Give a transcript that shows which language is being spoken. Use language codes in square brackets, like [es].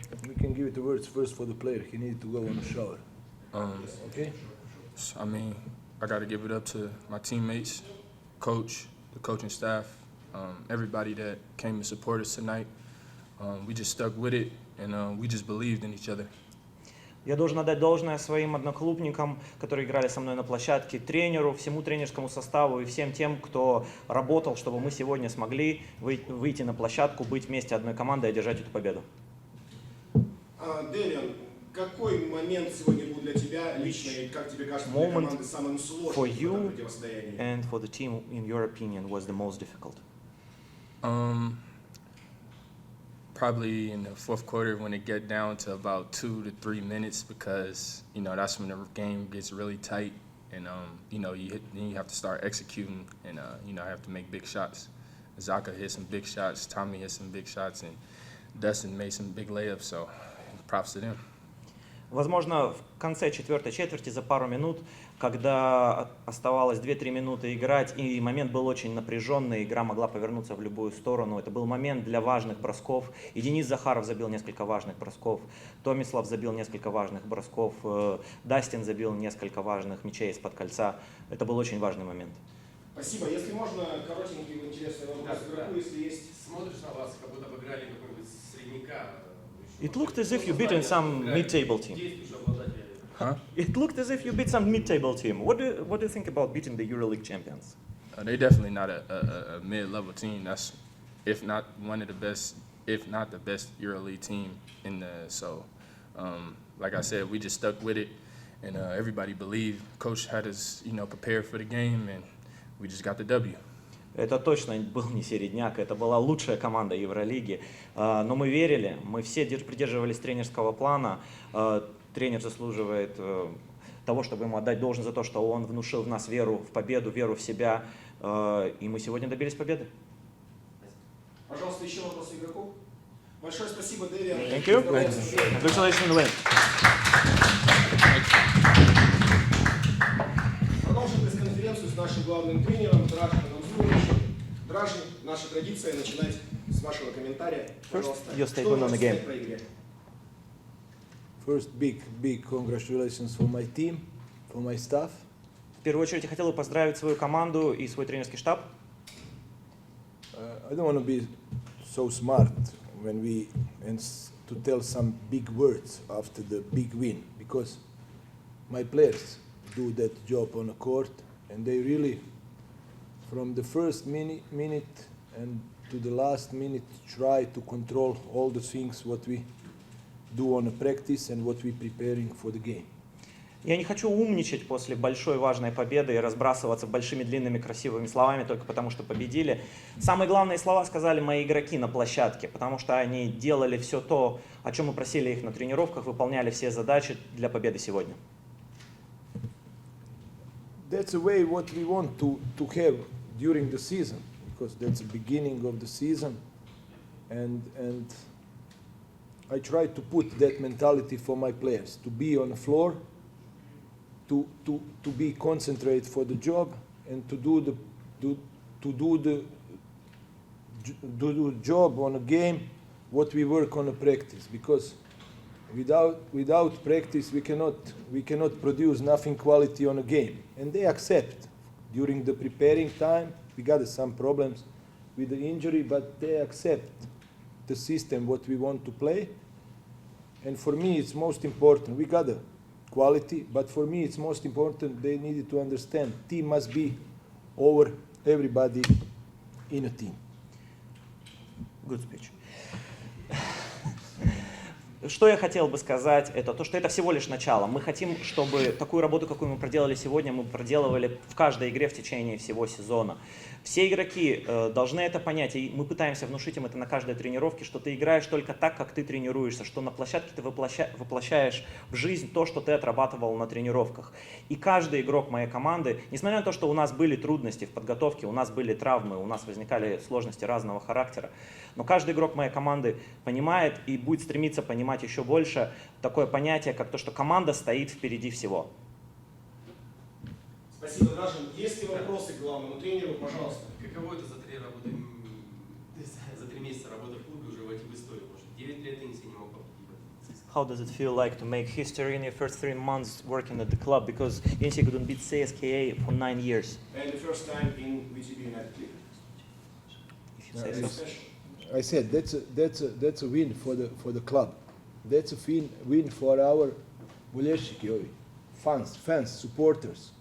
[en] We can give it the words first for the player. He needed to go on a shower. Okay? I mean, I got to give it up to my teammates, coach, the coaching staff, everybody that came to support us tonight. We just stuck with it, and we just believed in each other. [ru] Я должен отдать должное своим одноклубникам, которые играли со мной на площадке, тренеру, всему тренерскому составу и всем тем, кто работал, чтобы мы сегодня смогли выйти на площадку, быть вместе одной командой и одержать эту победу. Дэвиан, какой момент сегодня был для тебя лично, и как тебе кажется, для команды самым сложным в этом противостоянии? [en] And for the team, in your opinion, was the most difficult? Probably in the fourth quarter when it get down to about 2 to 3 minutes, because that's when the game gets really tight, and then you have to start executing, and I have to make big shots. Zaka hit some big shots, Tommy hit some big shots, and Dustin made some big layups. So props to them. [ru] Возможно, в конце четвертой четверти за пару минут, когда оставалось 2-3 минуты играть, и момент был очень напряженный, игра могла повернуться в любую сторону. Это был момент для важных бросков. И Денис Захаров забил несколько важных бросков, Томислав забил несколько важных бросков, Дастин забил несколько важных мячей из-под кольца. Это был очень важный момент. Спасибо. Если можно, коротенький интересный вопрос. Если есть... Смотришь на вас, как будто бы играли какого-нибудь средняка. [en] It looked as if you beat some mid-table team. Huh? It looked as if you beat some mid-table team. What do you think about beating the EuroLeague champions? They're definitely not a mid-level team. That's, if not one of the best, if not the best EuroLeague team in the. So, like I said, we just stuck with it, and everybody believed. Coach had us, prepared for the game, and we just got the W. [ru] Это точно был не середняк, это была лучшая команда Евролиги. Но мы верили, мы все придерживались тренерского плана. Тренер заслуживает того, чтобы ему отдать должное за то, что он внушил в нас веру в победу, веру в себя. И мы сегодня добились победы. Пожалуйста, еще вопросы игроков. Большое спасибо, Дэвиан. [en] Thank you. Congratulations on the win. [ru] Продолжим пресс-конференцию с нашим главным тренером Дражем Намзуровичем. Дражи, наша традиция начинать с вашего комментария. Пожалуйста, что вы можете сказать про игре? [en] First, big congratulations for my team, for my staff. [ru] В первую очередь я хотел бы поздравить свою команду и свой тренерский штаб. [en] I don't want to be so smart when to tell some big words after the big win, because my players do that job on the court, and they really, from the first minute and to the last minute, try to control all the things what we do on the practice and what we preparing for the game. [ru] Я не хочу умничать после большой важной победы и разбрасываться большими длинными красивыми словами только потому, что победили. Самые главные слова сказали мои игроки на площадке, потому что они делали все то, о чем мы просили их на тренировках, выполняли все задачи для победы сегодня. [en] That's the way what we want to have during the season, because that's the beginning of the season, and I try to put that mentality for my players, to be on the floor, to be concentrated for the job, and to do the job on a game what we work on a practice, because without practice we cannot produce nothing quality on a game. And they accept. During the preparing time we got some problems with the injury, but they accept the system what we want to play. And for me it's most important, we got the quality, but for me it's most important they needed to understand team must be over everybody in a team. Good speech. [ru] Что я хотел бы сказать, это то, что это всего лишь начало. Мы хотим, чтобы такую работу, какую мы проделали сегодня, мы проделывали в каждой игре в течение всего сезона. Все игроки должны это понять, и мы пытаемся внушить им это на каждой тренировке, что ты играешь только так, как ты тренируешься, что на площадке ты воплощаешь в жизнь то, что ты отрабатывал на тренировках. И каждый игрок моей команды, несмотря на то, что у нас были трудности в подготовке, у нас были травмы, у нас возникали сложности разного характера, но каждый игрок моей команды понимает и будет стремиться понимать еще больше такое понятие, как то, что команда стоит впереди всего. Спасибо, Дражин. Есть ли вопросы к главному тренеру? Пожалуйста. Каково это за 3 месяца работы в клубе уже войти в историю? Потому что 9 лет Енисей не мог победить. [en] How does it feel like to make history in your first 3 months working at the club? Because Yenisiey couldn't beat CSKA for 9 years. And the first time in VTB United League. If you say Very so. special. I said that's a win for the club. That's a win for our [ru] boleshiki ovi, [en] fans, supporters.